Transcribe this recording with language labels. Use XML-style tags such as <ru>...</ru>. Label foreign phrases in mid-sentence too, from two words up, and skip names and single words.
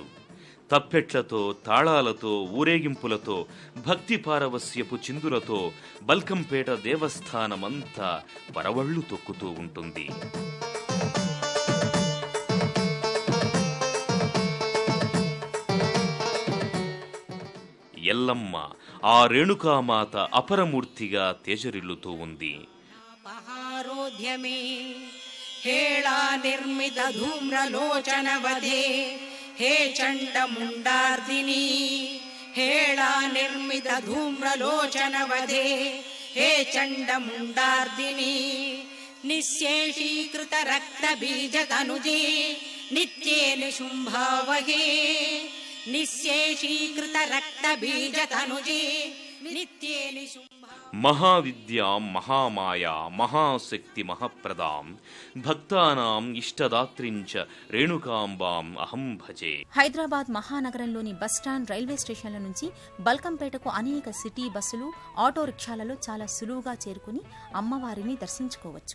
<te>తప్పెట్లతో, తాళాలతో, ఊరేగింపులతో, భక్తి పారవస్యపు చిందులతో బల్కంపేట దేవస్థానమంతా పరవళ్లు తొక్కుతూ ఉంటుంది. ఎల్లమ్మ ఆ రేణుకామాత అపరమూర్తిగా తేజరిల్లుతూ ఉంది.</te> <sa>हेळा निर्मित धूम्रलोचन वधे हे चण्डमुण्डार्दिनी हेळा निर्मित धूम्रलोचन वधे हे चण्डमुण्डार्दिनी निःशेषीकृत रक्तबीज तनुजे नित्ये निशुम्भावहे निःशेषीकृत रक्तबीज तनुजे नित्ये निशुम्भावहे महाविद्यां महामाया महाशक्ति महाप्रदां भक्तानां इष्टदात्रिंच रेणुकांबां अहं भजे.</sa> <te>హైదరాబాద్ మహానగరంలోని బస్టాండ్, రైల్వే స్టేషన్ల నుంచి బల్కంపేటకు అనేక సిటీ బస్సులు, ఆటో రిక్షాలలో చాలా సులువుగా చేరుకుని అమ్మవారిని దర్శించుకోవచ్చు.</te>